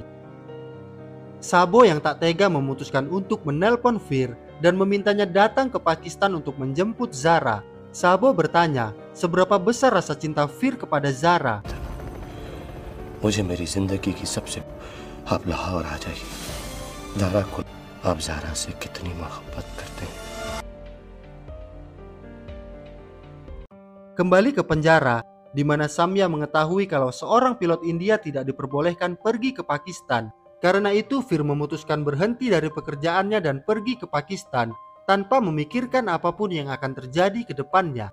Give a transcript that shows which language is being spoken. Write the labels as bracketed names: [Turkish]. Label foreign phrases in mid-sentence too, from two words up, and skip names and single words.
[Indonesian] Sabo yang tak tega memutuskan untuk menelpon Fir dan memintanya datang ke Pakistan untuk menjemput Zara. Sabo bertanya, seberapa besar rasa cinta Fir kepada Zara. [Hindi] मुझे मेरी जिंदगी की सबसे आप लाहौर आ जाइए ज़ारा को आप ज़ारा से कितनी मोहब्बत करते हैं. [Indonesian] Kembali ke penjara, di mana Samya mengetahui kalau seorang pilot India tidak diperbolehkan pergi ke Pakistan. Karena itu Fir memutuskan berhenti dari pekerjaannya dan pergi ke Pakistan tanpa memikirkan apapun yang akan terjadi ke depannya.